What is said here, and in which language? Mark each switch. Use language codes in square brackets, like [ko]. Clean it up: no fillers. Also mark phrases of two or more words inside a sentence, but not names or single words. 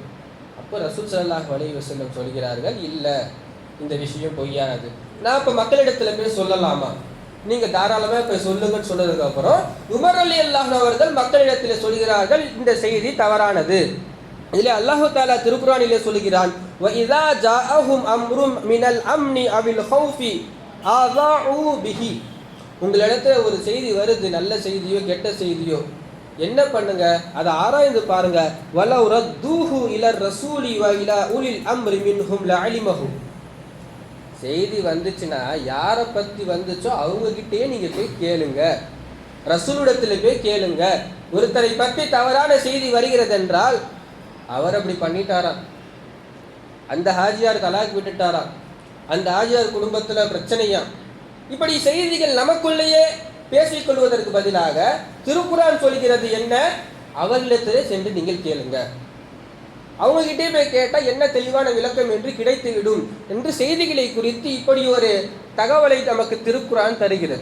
[ta] அப்போ ரசூல் [ar] صلى الله عليه وسلم [ta] சொல்கிறார்கள், இல்லை இந்த விஷயம் பொய்யானது. நான் இப்போ மக்களிடத்துல போய் சொல்லலாமா? நீங்கள் தாராளமாக போய் சொல்லுங்கன்னு சொன்னதுக்கப்புறம் உமர் [ar] رضي الله عنه [ta] அவர்கள் மக்களிடத்தில் சொல்கிறார்கள், இந்த செய்தி தவறானது. இதில் அல்லாஹு தஆலா திருக்குர்ஆனிலே சொல்கிறான், [ar] وَإِذَا جَاءَهُمْ أَمْرٌ مِنَ الْأَمْنِ أَوِ الْخَوْفِ أَذَاعُوا بِهِ. [ta] உங்களிடத்துல ஒரு செய்தி வருது, நல்ல செய்தியோ கெட்ட செய்தியோ, என்ன பண்ணுங்க, அதை ஆராய்ந்து பாருங்க. [ar] وَلَوْ رَدُّوهُ إِلَى الرَّسُولِ وَإِلَى أُولِي الْأَمْرِ مِنْهُمْ لَعَلِمَهُ. [ta] செய்தி வந்துச்சுன்னா யாரை பற்றி வந்துச்சோ அவங்ககிட்டே நீங்கள் போய் கேளுங்க, ரசூலிடத்தில் போய் கேளுங்க. ஒருத்தரை பற்றி தவறான செய்தி வருகிறது என்றால் அவர் அப்படி பண்ணிட்டாராம், அந்த ஹாஜியார் தலாக் விட்டுட்டாராம், அந்த ஹாஜியார் குடும்பத்தில் பிரச்சனையா, இப்படி செய்திகள் நமக்குள்ளேயே பேசிக்கொள்வதற்கு பதிலாக திருக்குர்ஆன் சொல்கிறது என்ன, அவர்களிடத்திலே சென்று நீங்கள் கேளுங்க, அவங்ககிட்டே போய் கேட்டால் என்ன தெளிவான விளக்கம் என்று கிடைத்துவிடும் என்று செய்திகளை குறித்து இப்படி ஒரு தகவலை நமக்கு திருக்குர்ஆன் தருகிறது.